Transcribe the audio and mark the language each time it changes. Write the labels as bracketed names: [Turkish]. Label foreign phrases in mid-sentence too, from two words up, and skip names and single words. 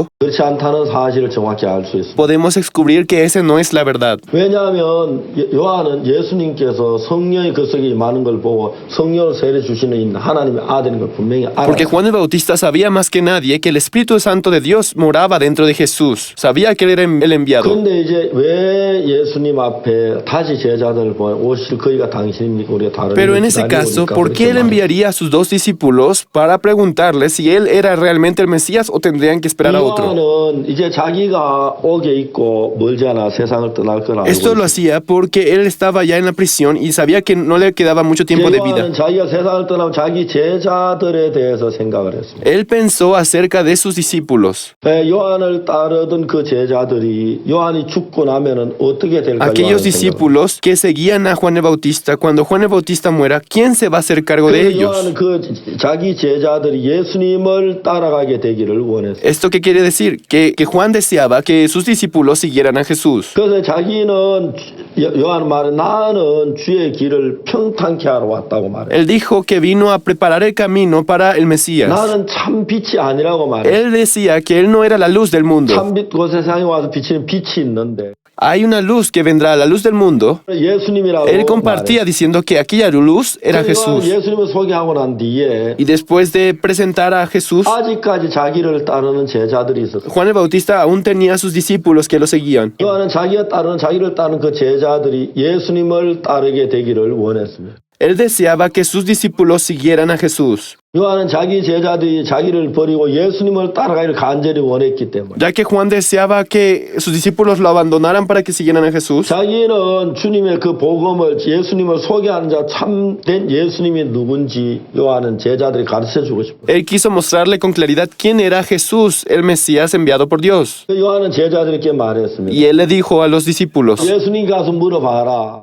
[Korean] 그렇지 않다는 사실을 정확히 알 수 있습니다. [Spanish] podemos descubrir que ese no es la verdad. [Korean] 왜냐하면 요한은 예수님께서 성령이 그 속에 임하는 걸 보고 성령을 세례 주시는 하나님의 아들인 걸 분명히 [Spanish] Porque [Korean] 알았어요. [Spanish] Juan el Bautista sabía más que nadie que el Espíritu Santo de Dios moraba dentro de Jesús. Sabía que Él era el enviado. [Korean] 그런데 이제 왜 예수님 앞에 다시 제자들을 보내 오실 거기가 당신입니까? 우리가 다른 [Spanish] Pero [Korean] 일을 [Spanish] en ese [Korean] 기다리고 [Spanish] caso, [Korean] 오니까 [Spanish] ¿por qué [Korean] 그렇게 [Spanish] él [Korean] 말해요. [Spanish] enviaría a sus dos discípulos para preguntarle si él era realmente el Mesías o tendrían que esperar a otro? [Korean] 요한은 이제 자기가 옥에 있고 멀지 않아 세상을 떠날 걸 알고 [Spanish] Esto lo [Korean] 있어요. [Spanish] hacía porque él estaba ya en la prisión y sabía que no le quedaba mucho tiempo de vida. [Korean] 요한은 자기가 세상을 떠나면 자기 제자들에 대해서 생각을 했습니다. [Spanish] Él pensó acerca de sus discípulos, [Korean] 요한을 따르던 그 제자들이 요한이 죽고 나면은 어떻게 될까? [Spanish] aquellos [Korean] 요한은 생각을 [Spanish] discípulos que seguían a Juan el Bautista. Cuando Juan el Bautista muera, ¿quién se va a hacer cargo de [Korean] 그래서 요한은 [Spanish] ellos? [Korean] 그 자기 제자들이 예수님을 따라가게 되기를 원했어요. [Spanish] ¿Esto qué quiere decir? Que Juan deseaba que sus discípulos siguieran a Jesús. [Korean] 그래서 자기는 요한 말은 나는 주의 길을 평탄케 하러 왔다고 말해요. [Spanish] Él dijo que vino a preparar el camino para el Mesías. [Korean] 나는 참 빛이 아니라고 말해요. [Spanish] Él decía que él no era la luz del mundo. [Korean] 참빛 그 세상에 와서 비치는 빛이 있는데 [Spanish] Hay una luz que vendrá, la luz del mundo. [Korean] 예수님이라고 [Spanish] Él compartía diciendo que aquella luz era Jesús. [Korean] 예수님을 소개하고 난 뒤에 [Spanish] Y después de presentar a Jesús, [Korean] 아직까지 자기를 따르는 제자들이 있었어요. [Spanish] Juan el Bautista aún tenía sus discípulos que lo seguían. [Korean] 요한은 자기를 따르는 그 제자들이 예수님을 따르게 되기를 원했습니다. [Spanish] Él deseaba que sus discípulos siguieran a Jesús, [Korean] 요한은 자기 제자들이 자기를 버리고 예수님을 따라가기를 간절히 원했기 때문에 [Spanish] ya que Juan deseaba que sus discípulos lo abandonaran para que siguieran a Jesús. [Korean] 자기는 주님의 그 복음을 예수님을 소개하는 자 참된 예수님이 누군지 요한은 제자들이 가르쳐 주고 싶어요. [Spanish] Él quiso mostrarle con claridad quién era Jesús, el Mesías enviado por Dios. [Korean] 요한은 제자들에게 말했습니다. [Spanish] Y él le dijo a los discípulos, [Korean] 예수님 가서 물어봐라.